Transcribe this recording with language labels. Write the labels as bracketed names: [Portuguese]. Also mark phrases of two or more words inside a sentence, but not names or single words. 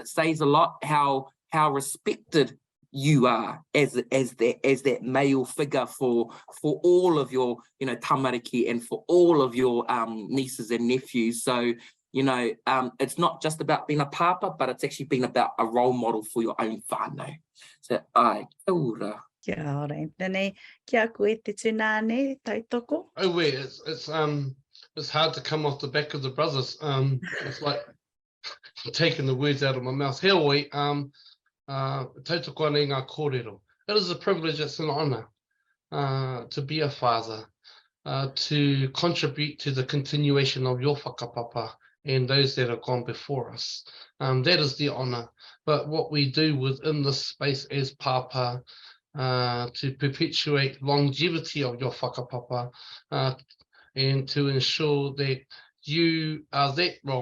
[English] It says a lot how respected you are as that male figure for all of your, you know, tamariki and for all of your nieces and nephews. So, you know, it's not just about being a papa, but it's actually been about a role model for your own whānau. [Māori] So, ai, kia ora. Kia ora, Anthony. Kia koe te tūnane, tautoko. [English] Oh, wait, it's hard to come off the back of the brothers. It's like taking the words out of my mouth. [Māori] Heoi, tautoko ane ngā kōrero. [English] It is a privilege, it's an honour to be a father, to contribute to the continuation of your whakapapa and those that have gone before us. That is the honour. But what we do within this space as papa, to perpetuate longevity of your whakapapa, and to ensure that you are that role